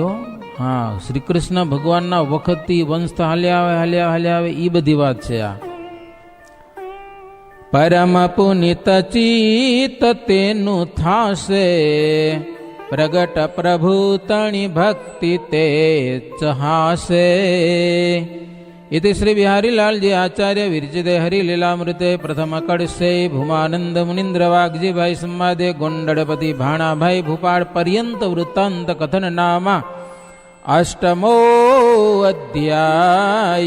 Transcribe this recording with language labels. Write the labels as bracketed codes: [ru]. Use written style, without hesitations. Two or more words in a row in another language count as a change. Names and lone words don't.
[gu] હો હા, શ્રી કૃષ્ણ ભગવાનના વખતથી વંશ હાલ્યા આવે એ બધી વાત છે આ. પરમ પુનિત ચિત તેનું થાશે, પ્રગટ પ્રભુ તણી ભક્તિ તે ચહાશે. [sa] इति श्री बिहारीलाल जी आचार्य विरचिते हरिलीलामृते प्रथम कड़से भूमानंद मुनीन्द्र वाग्जी भाई संवादे गोंडलपति भाणा भाई भूपाल पर्यंत वृत्तांत कथन नामा अष्टमो अध्याय.